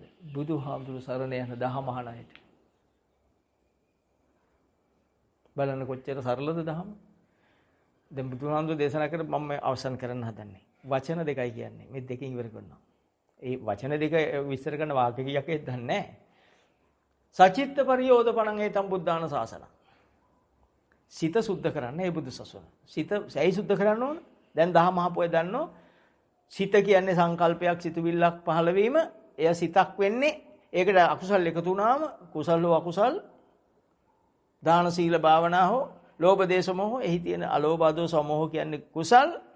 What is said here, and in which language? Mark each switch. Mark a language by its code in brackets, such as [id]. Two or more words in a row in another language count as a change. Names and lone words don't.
[si] බුදුහාමුදුරු සරණ යන දහම අහන අයට. බලන්න කොච්චර සරලද දහම. දැන් බුදුහාමුදුරු දේශනා කර මම අවසන් කරන්න හදන්නේ. වචන දෙකයි කියන්නේ. මේ දෙකෙන් ඉවර කරනවා. ඒ වචන දෙක විස්තර කරන වාක්‍ය කීයක් ඒත් දන්නේ නැහැ. [pi] සචිත්ත පරියෝධපණං හේතම් බුද්ධාන සාසන. [si] සිත සුද්ධ කරන්න මේ බුදු සසුන. සිත සැයි සුද්ධ කරන්න ඕන. දැන් දහම අහපුවා දන්නෝ. සිත කියන්නේ සංකල්පයක් සිතුවිල්ලක් පහළ වීම. එය සිතක් වෙන්නේ. ඒකට අකුසල් එකතු වුණාම කුසල් හෝ අකුසල් දාන සීල භාවනා හෝ ලෝභ දේශ මොහ එහි තියෙන අලෝභ දෝෂ මොහ කියන්නේ කුසල්.